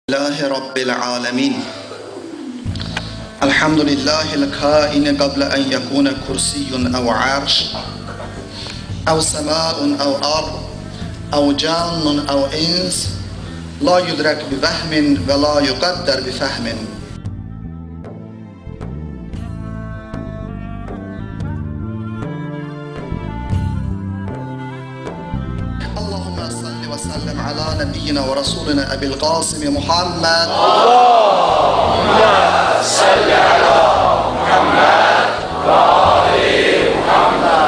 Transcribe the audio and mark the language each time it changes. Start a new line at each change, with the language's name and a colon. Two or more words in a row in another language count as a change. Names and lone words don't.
Arabic: لله رب العالمين. الحمد لله الكائن قبل أن يكون كرسي أو عرش أو سماء أو أرض أو جان أو إنس لا يدرك بوهم ولا يقدر بفهم. اللهم صل وسلم على نبينا ورسولنا أبي القاسم محمد. اللهم صل على محمد وآل محمد.